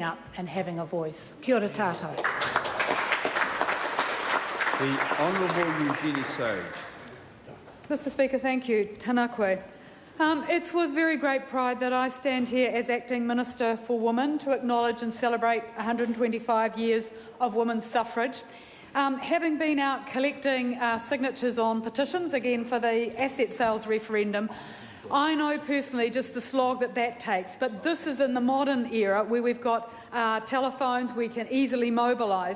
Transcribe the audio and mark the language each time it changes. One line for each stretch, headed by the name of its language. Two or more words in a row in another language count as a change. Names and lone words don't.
English: up and having a voice.
Māori: Kia ora tātou.
English: The Honourable Eugenie Sage. Mr Speaker, thank you.
Māori: Tēnā koe.
English: It's with very great pride that I stand here as Acting Minister for Women to acknowledge and celebrate 125 years of women's suffrage. Having been out collecting signatures on petitions, again for the asset sales referendum, I know personally just the slog that takes, but this is in the modern era where we've got telephones we can easily mobilise.